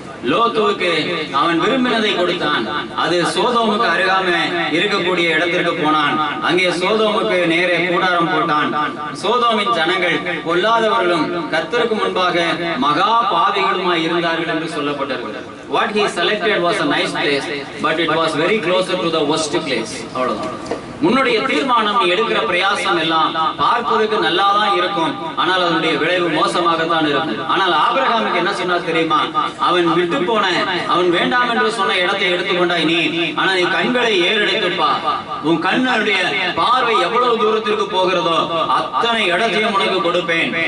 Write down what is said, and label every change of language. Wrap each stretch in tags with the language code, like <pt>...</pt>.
<ta>லோத்துவுக்கு அவன் விரும்பினதை கொடுத்தான். அது சோதோமுக்கு அருகாம இருக்கக்கூடிய இடத்திற்கு போனான். அங்கே சோதோமுக்கு நேரே கூடாரம் போட்டான். சோதோமின் ஜனங்கள் பொல்லாதவர்களும் கர்த்தருக்கு முன்பாக மகா பாவிகளுமாய் இருந்தார்கள் என்று சொல்லப்பட்டிருக்கிறது.</ta> <en>What he selected was a nice place, but it was very closer to the worst place. அவ்வளவுதான்.</en> <ta>உன்னுடைய தீர்மானம், நீ எடுக்கிற பிரயாசம் எல்லாம் பார்ப்பதற்கு நல்லாதான் இருக்கும், ஆனால் அதனுடைய விளைவு மோசமாகத்தான் இருக்கும். ஆனால் ஆபிரகாமுக்கு என்ன சொன்னார் தெரியுமா? அவன் விட்டு போன, அவன் வேண்டாம் என்று சொன்ன இடத்தை எடுத்துக்கொண்டாய் நீ, ஆனா நீ கண்களை ஏறெடுத்துப்பா, உன் கண்ணுடைய பார்வை எவ்வளவு தூரத்திற்கு போகிறதோ அத்தனை இடத்தையும் உனக்கு கொடுப்பேன்.</ta>